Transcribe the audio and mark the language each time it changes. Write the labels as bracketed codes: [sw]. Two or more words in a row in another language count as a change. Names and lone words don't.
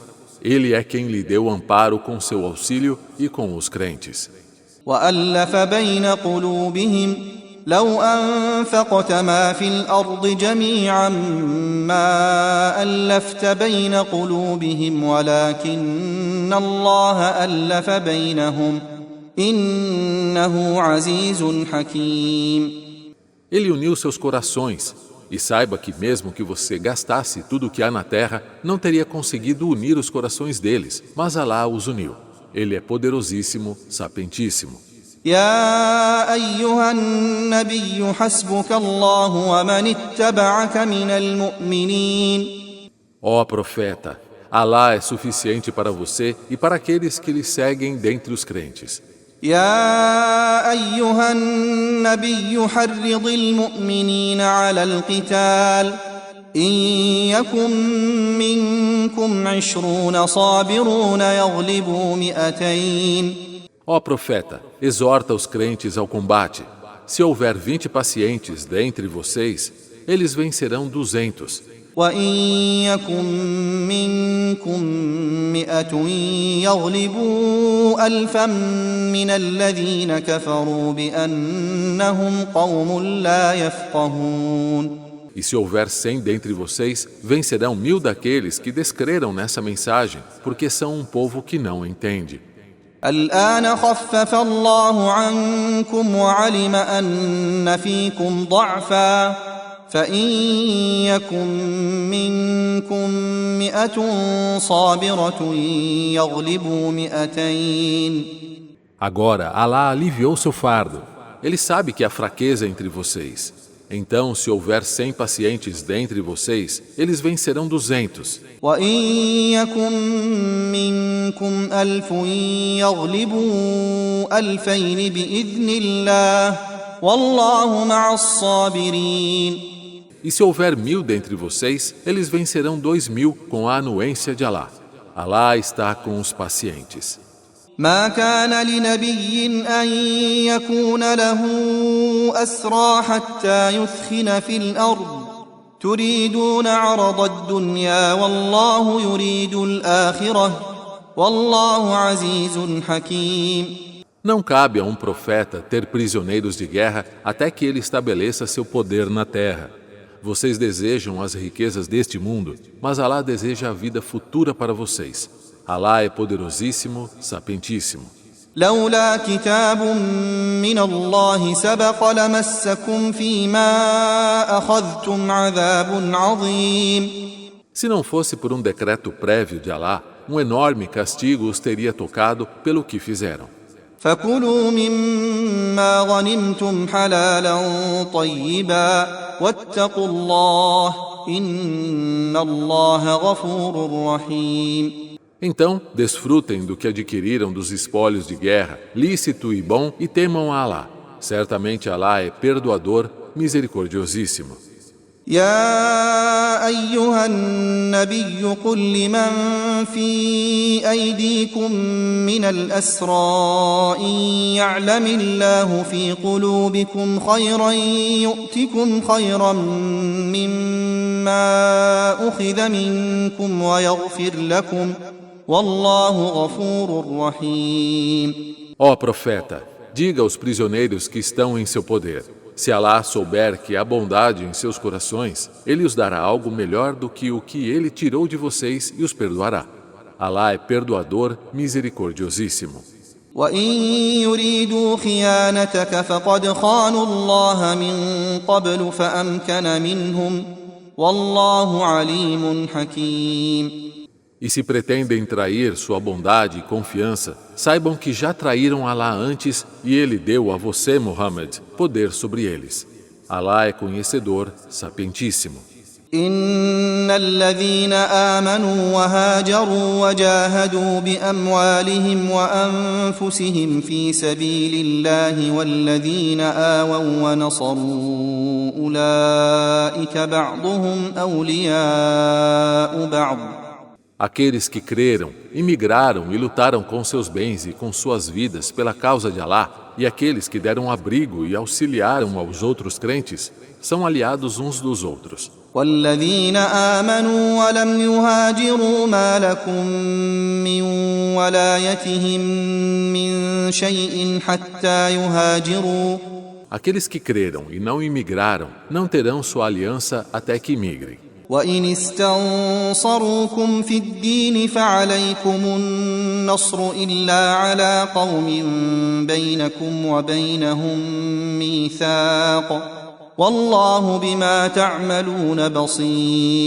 [pt] Ele é quem lhe deu amparo com seu auxílio e com os crentes. [ar] وألف بين قلوبهم لو أنفقت ما في الأرض جميعا ما ألفت بين قلوبهم ولكن الله ألف بينهم إنه عزيز حكيم. [pt] Ele uniu seus corações, e saiba que mesmo que você gastasse tudo o que há na terra, não teria conseguido unir os corações deles, mas Alá os uniu. Ele é poderosíssimo, sapientíssimo. [ar] يا أيها النبي حسبك الله ومن اتبعك من المؤمنين. [pt] Ó profeta, Alá é suficiente para você e para aqueles que lhe seguem dentre os crentes. [ar] يا أيها النبي حرض المؤمنين على القتال إن يكن منكم 20 صابرون يغلبوا 200. [pt] Ó profeta, exorta os crentes ao combate. Se houver 20 pacientes dentre vocês, eles vencerão 200. [ar] وإن يكن منكم 100 يغلبوا 1000 من الذين كفروا بأنهم قوم لا يفقهون. [pt] E se houver 100 dentre vocês, vencerão 1000 daqueles que descreram nessa mensagem, porque são um povo que não entende. [ar] الآن خفف الله عنكم وعلم أن فيكم ضعفا فإن يكن منكم 100 صابرة يغلبوا 200. [pt] Agora, Alá aliviou seu fardo. Ele sabe que há fraqueza entre vocês. Então, se houver 100 pacientes dentre vocês, eles vencerão 200. [ar] وإن يكن منكم 1000 يغلبوا 2000 بإذن الله والله مع الصابرين. [pt] E se houver 1000 dentre vocês, eles vencerão 2000 com a anuência de Alá. Alá está com os pacientes. [ar] ما كان لنبي أن يكون له أسرى حتى يثخن في الأرض تريدون عرض الدنيا والله يريد الآخرة والله عزيز حكيم. [pt] Não cabe a um profeta ter prisioneiros de guerra até que ele estabeleça seu poder na terra. Vocês desejam as riquezas deste mundo, mas Alá deseja a vida futura para vocês. Alá é poderosíssimo, sapientíssimo. [ar] لولا كتاب من الله سبق لمسكم فيما أخذتم عذاب عظيم. [pt] Se não fosse por um decreto prévio de Alá, um enorme castigo os teria tocado pelo que fizeram. [ar] فكلوا مما غنمتم حلالا طيبا واتقوا الله إن الله غفور رحيم. [pt] Então, desfrutem do que adquiriram dos espólios de guerra, lícito e bom, e temam a Alá. Certamente Alá é perdoador, misericordiosíssimo. [ar] يا أيها النبي قل لمن في أيديكم من الأسرى إن يعلم الله في قلوبكم خيرا يؤتكم خيرا مما أخذ منكم ويغفر لكم والله غفور رحيم. [pt] Ó profeta, diga aos prisioneiros que estão em seu poder: se Alá souber que há bondade em seus corações, ele os dará algo melhor do que o que ele tirou de vocês e os perdoará. Alá é perdoador, misericordiosíssimo. [ar] وإن يريدوا خيانتك فقد خانوا الله من قبل فأمكن منهم والله عليم حكيم. [pt] E se pretendem trair sua bondade e confiança, saibam que já traíram Alá antes e ele deu a você, Muhammad, poder sobre eles. Alá é conhecedor, sapientíssimo. [ar] إن الذين آمنوا وهاجروا وجاهدوا بأموالهم وأنفسهم في سبيل الله والذين آووا ونصروا أولئك بعضهم أولياء بعض. [pt] Aqueles que creram, imigraram e lutaram com seus bens e com suas vidas pela causa de Alá, e aqueles que deram abrigo e auxiliaram aos outros crentes, são aliados uns dos outros. [ar] والذين آمنوا ولم يهاجروا ما لكم من ولايتهم من شيء حتى يهاجروا. [pt] Aqueles que creram e não imigraram não terão sua aliança até que imigrem. [ar] وإن استنصروكم في الدين فعليكم النصر إلا على قوم بينكم وبينهم ميثاق والله بما تعملون بصير.